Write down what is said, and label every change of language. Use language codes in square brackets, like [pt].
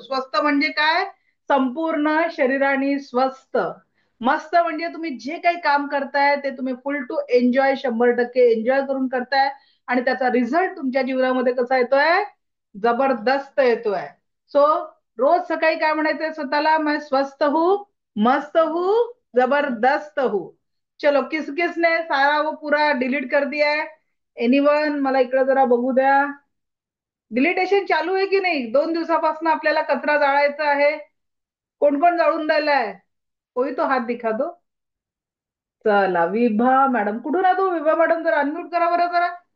[mr] स्वस्थ म्हणजे काय? संपूर्ण शरीराने स्वस्थ. मस्त म्हणजे तुम्ही जे काही काम करताय ते तुम्ही फुल टू एन्जॉय, 100% एन्जॉय करून करताय आणि त्याचा रिझल्ट तुमच्या जीवनामध्ये कसा येतोय? जबरदस्त येतोय. सो रोज सकाळी काय म्हणायचंय स्वतःला? [hi] मैं स्वस्थ हूँ, मस्त हूँ, जबरदस्त हूँ. चलो, किस किसने सारा वो पूरा डिलीट कर दिया है? [mr] एनीवन? मला इकडे जरा बघू द्या. डिलिटेशन चालू आहे की नाही? 2 दिवसापासून आपल्याला कचरा जाळायचा आहे. कोण कोण जाळून राहिलाय? [hi] कोई तो हात दिखा दो. [mr] चला, विभा मॅडम कुठून आहे? तो विभा मॅडम जरा अनम्यूट करा बरं जरा.